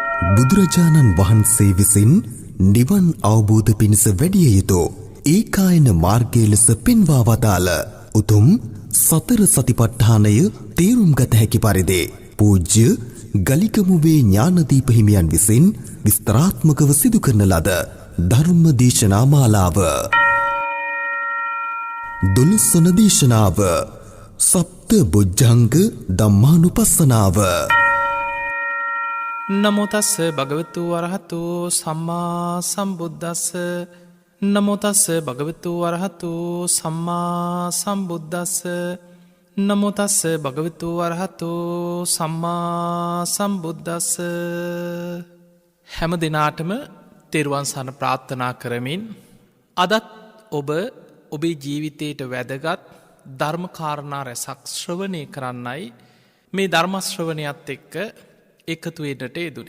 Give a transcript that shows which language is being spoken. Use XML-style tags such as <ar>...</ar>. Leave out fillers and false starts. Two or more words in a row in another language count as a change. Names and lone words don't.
<si>බුදුරජාණන් වහන්සේ විසින් නිවන් අවබෝධ පිණිස වැඩිය යුතු ඒකායන මාර්ගය ලෙස පෙන්වා වදාළ උතුම් සතර සතිපට්ඨානය තේරුම් ගත හැකි පරිදි පූජ්‍ය ගලිකමුවේ ඥානදීප හිමියන් විසින් විස්තරාත්මකව සිදු කරන ලද ධර්ම දේශනා මාලාව 12 වන දේශනාව සප්ත බොජ්ජංග ධම්මානුපස්සනාව.</si> <pi>නමෝ තස්ස භගවතු වරහතු සම්මා සම්බුද්දස්ස. නමෝ තස්ස භගවතු වරහතු සම්මා සම්බුද්දස්ස. නමෝ තස්ස භගවතු වරහතු සම්මා සම්බුද්දස්ස.</pi> <si>හැම දිනාටම තෙරුවන් සරණ ප්‍රාර්ථනා කරමින් අදත් ඔබ ඔබේ ජීවිතයට වැදගත් ධර්ම කාරණා රැසක් ශ්‍රවණය කරන්නයි මේ ධර්ම ශ්‍රවණයත් එක්ක එකතු වෙන්නට යෙදුනේ.</si>